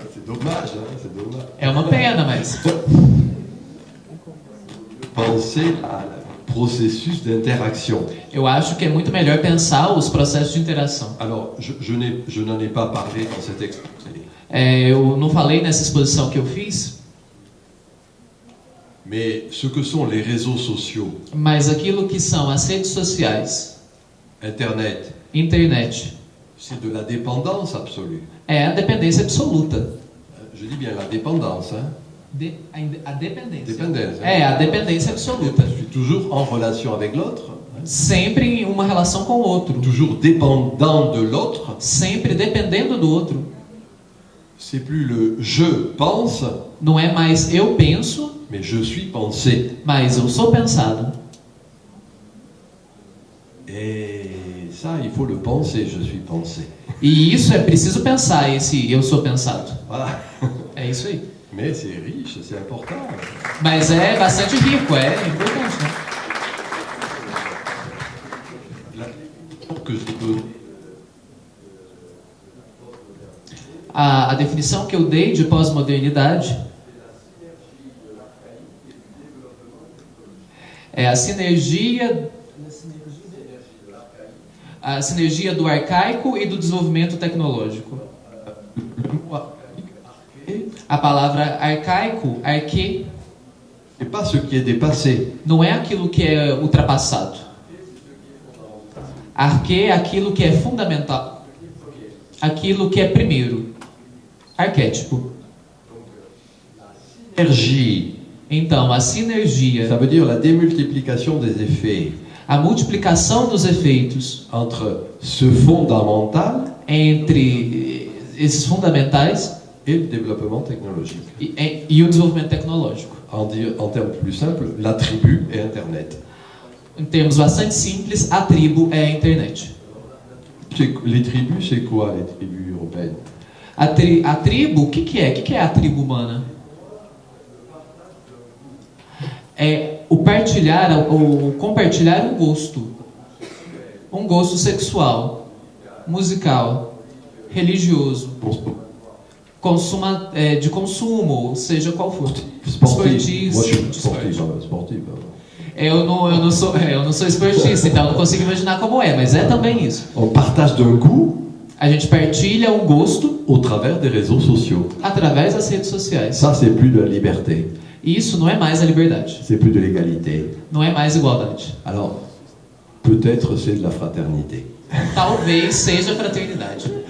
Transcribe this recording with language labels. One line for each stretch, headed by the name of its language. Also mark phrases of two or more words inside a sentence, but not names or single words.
French: dommage, hein, c'est dommage.
Portuguese: É uma pena, mas
French: Penser au processus d'interaction.
Portuguese: eu acho que é muito melhor pensar os processos de interação.
French: Alors, je n'en ai pas parlé dans cet exposé,
Portuguese: Eu não falei nessa exposição que eu fiz,
French: mais ce que sont les réseaux sociaux,
Portuguese: mas aquilo que são as redes sociais,
French: Internet,
Portuguese: internet,
French: c'est de la dépendance absolue.
Portuguese: é a dependência absoluta.
French: Je dis bien la dépendance, hein.
Portuguese: A dependência.
French: Dépendance.
Portuguese: É, a dependência absoluta.
French: Je suis toujours en relation avec l'autre, hein.
Portuguese: Sempre em uma relação com o outro.
French: Toujours dépendant de l'autre.
Portuguese: Sempre dependendo do outro.
French: C'est plus le je pense,
Portuguese: Não é mais eu penso,
French: mais je suis pensé.
Portuguese: mas eu sou pensado.
French: Et ça, il faut le penser, je suis pensé.
Portuguese: E isso é preciso pensar, esse eu sou pensado.
French: Voilà.
Portuguese: É isso aí.
French: Mais c'est riche, c'est important.
Portuguese: Mas é bastante rico, é importante, né?
French: Que je peux...
Portuguese: A definição que eu dei de pós-modernidade é a sinergia do arcaico e do desenvolvimento tecnológico. A palavra arcaico, arque,
French: Et pas ce qui est dépassé.
Portuguese: não é aquilo que é ultrapassado. Arque é aquilo que é fundamental. Aquilo que é primeiro. Arquétipo.
French: Énergie,
Portuguese: Então, a sinergia,
French: ça veut dire la démultiplication des effets
Portuguese: a multiplicação dos efeitos
French: entre ce fondamental
Portuguese: entre esses fundamentais
French: et le développement technologique.
Portuguese: e o desenvolvimento tecnológico.
French: En termes plus simples, la tribu et Internet.
Portuguese: Em termos bastante simples, a tribo é a internet.
French: Les tribus, c'est quoi les tribus européennes?
Portuguese: A tribo, o que é? O que é a tribo humana? É o compartilhar um gosto sexual, musical, religioso, de consumo, seja qual for.
French: Sportif. Moi, je suis
Portuguese: Esporte.
French: sportif.
Portuguese: Eu não sou esportista, então eu não consigo imaginar como é, mas é também isso.
French: On partage d'un goût
Portuguese: A gente partilha um gosto
French: au travers des réseaux sociaux.
Portuguese: através das redes sociais.
French: Ça, c'est plus de la liberté.
Portuguese: E isso não é mais a liberdade,
French: C'est plus de l'égalité.
Portuguese: não é mais igualdade.
French: Alors, peut-être c'est de la fraternité.
Portuguese: Talvez seja fraternidade.